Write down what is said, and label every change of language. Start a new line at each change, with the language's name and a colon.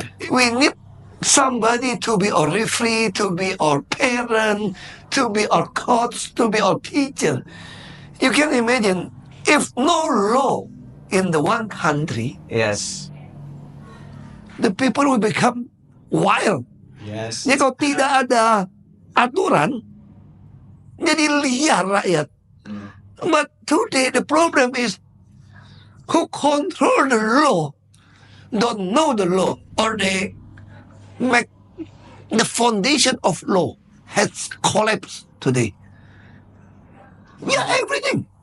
English: We need somebody to be our referee, to be our parent, to be our coach, to be our teacher. You can imagine if no law in the one country, Yes. the people will become wild. Yes.
Indonesian: Jadi kalau tidak ada aturan, jadi liar rakyat.
English: But today the problem is who control the law don't know the law, or they make the foundation of law has collapsed today. Yeah, everything.